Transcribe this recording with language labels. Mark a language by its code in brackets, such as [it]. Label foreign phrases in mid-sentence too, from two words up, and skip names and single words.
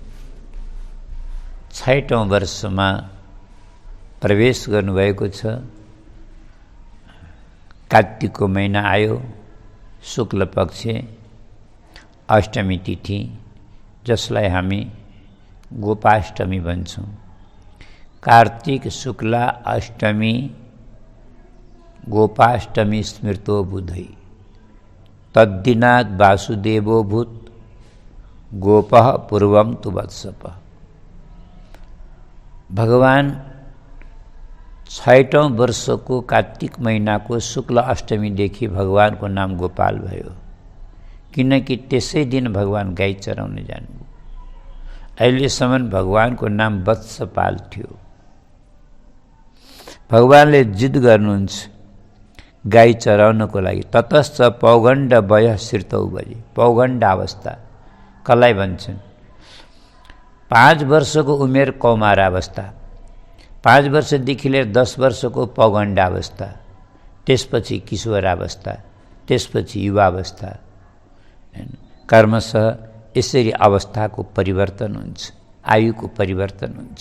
[ne] 6औं वर्षमा प्रवेश गर्नुभएको छ। कार्तिकको महिना आयो, शुक्ल पक्ष अष्टमी तिथि, जसलाई हामी गोपाष्टमी भन्छौँ। [sa] कार्तिक शुक्ला अष्टमी गोपाष्टमी स्मृतो बुधै तद्दिनात् वासुदेवो भूत गोपः पूर्वं तु वत्सपः। [ne] भगवान 6औं वर्षको कार्तिक महिनाको शुक्ल अष्टमीदेखि भगवानको नाम गोपाल भयो, किनकि त्यसै दिन भगवान गाई चराउन जानुभयो। अहिलेसम्म भगवानको नाम वत्सपाल थियो। भगवानले जिद गर्नुहुन्छ गाई चराउनको लागि। [sa] ततश्च पौगण्ड वय श्रितौ बजे, [ne] पौगण्ड अवस्था कसलाई भन्छन्? 5 वर्षको उमेर कौमारावस्था, 5 वर्षदेखि लिएर 10 वर्षको पौगण्डावस्था, त्यसपछि किशोरावस्था, त्यसपछि युवावस्था। कर्मशः यसरी अवस्थाको परिवर्तन हुन्छ, आयुको परिवर्तन हुन्छ।